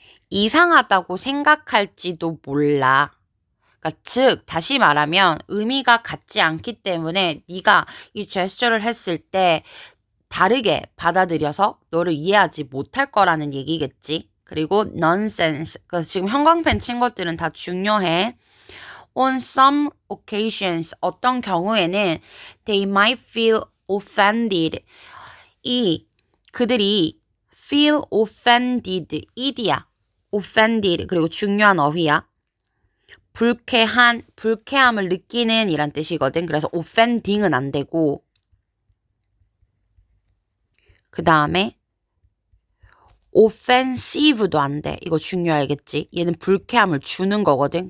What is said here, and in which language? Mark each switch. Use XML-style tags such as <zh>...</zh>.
<ko>이상하다고 생각할지도 몰라. 그러니까 즉 다시 말하면 의미가 같지 않기 때문에 네가 이 제스처를 했을 때 다르게 받아들여서 너를 이해하지 못할 거라는 얘기겠지. 그리고 nonsense. 그래서 지금 형광펜 친 것들은 다 중요해.</ko> <en>On some occasions,</en> <ko>어떤 경우에는</ko> <en>they might feel offended.</en> <ko>그들이</ko> <en>feel offended,</en> <ko>ed야. offended, 그리고 중요한 어휘야. 불쾌함을 느끼는 이란 뜻이거든. 그래서 offending은 안 되고, 그 다음에 offensive도 안 돼. 이거 중요하겠지? 얘는 불쾌함을 주는 거거든.</ko>